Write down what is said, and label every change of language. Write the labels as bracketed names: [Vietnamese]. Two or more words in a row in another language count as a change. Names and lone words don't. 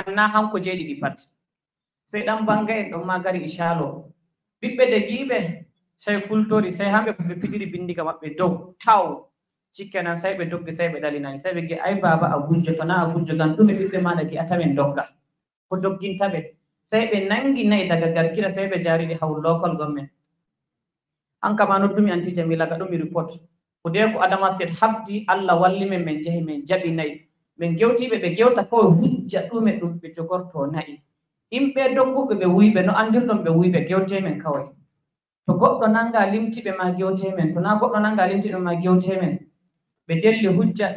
[Fula] na hanko jeeɗiɗi pat sey ɗan banga en ɗon ma gari e caalo ɓiɓɓe de giiɓe sey kultori sey hamɓe ɓe piɗiri bindiga maɓɓe dow taw cikkenan sey ɓe doggi sey ɓe ɗalinani sey ɓe gi ay baba a gujjo to na a gujjo gam ɗume ɓiɓɓe maɗa gi'atamen dogga ko dogginta ɓe sey ɓe nangi nayi daga garkira sey ɓe jariɗi haw [English] local government [Fula] an kama noddumi anti Jamila gaɗumi report Fudeko Adamawa State habdi Allah walli men min jahi min jaɓi nayi min gewtiɓe ɓe gewta koye hujja ɗume ɗum ɓe jogorto nayi yimɓe dogguɓe ɓe wuyɓe no andirɗon ɓe wuyɓe gewtemen kawai to goɗɗo nanga limtiɓe ma gewtemen to na goɗɗo nanga limtiɓe ma gewtemen ɓe delli hujja ɓe